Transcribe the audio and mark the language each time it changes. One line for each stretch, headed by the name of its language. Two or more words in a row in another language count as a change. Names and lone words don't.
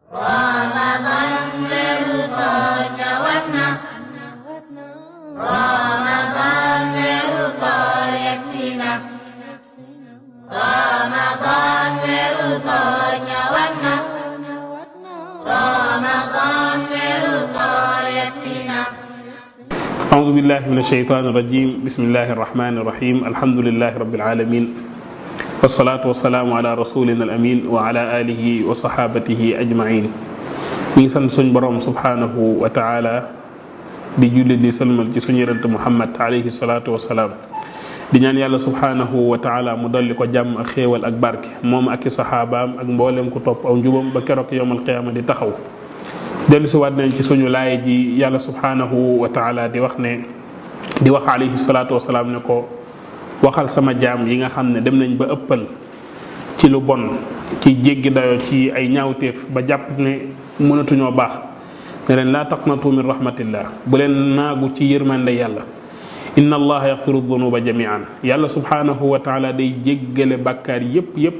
Wolof: Ramadan weeru koor ñëwaat na. Ramadan weeru koor yegsi na. Ramadan weeru koor ñëwaat na. Ramadan weeru koor yegsi na.
Arabic: أعوذ بالله من الشيطان الرجيم بسم الله الرحمن الرحيم الحمد لله رب العالمين والصلاة والسلام على رسولنا الأمين وعلى آله وصحابته أجمعين
Wolof: ñi sant suñ borom
Arabic: سبحانه وتعالى
Wolof: di julli di sëlmal ci suñu yonent Muhammad
Arabic: عليه الصلاة والسلام
Wolof: di ñaan yàlla
Arabic: سبحانه وتعالى
Wolof: mu dolli ko jàmm ak xéewal ak barke moom ak i saxaabaam ak mboolem ku topp aw njubam ba keroog
Arabic: يوم القيامة
Wolof: di taxaw dellu si waat nañ ci suñu laay ji yàlla
Arabic: سبحانه وتعالى
Wolof: di wax
Arabic: عليه الصلاة والسلام
Wolof: ne ko waxal sama jaam yi nga xam ne dem nañ ba ëppal ci lu bon ci jéggi dayo ci ay ñaawteef ba jàpp ne mënatuñoo baax ne leen
Arabic: لا تقنطوا من رحمة الله
Wolof: bu leen naagu ci yërmande yàlla
Arabic: إن الله يغفر الذنوب جميعا
Wolof: yàlla
Arabic: سبحانه وتعالى
Wolof: day jéggale bàkkaar yépp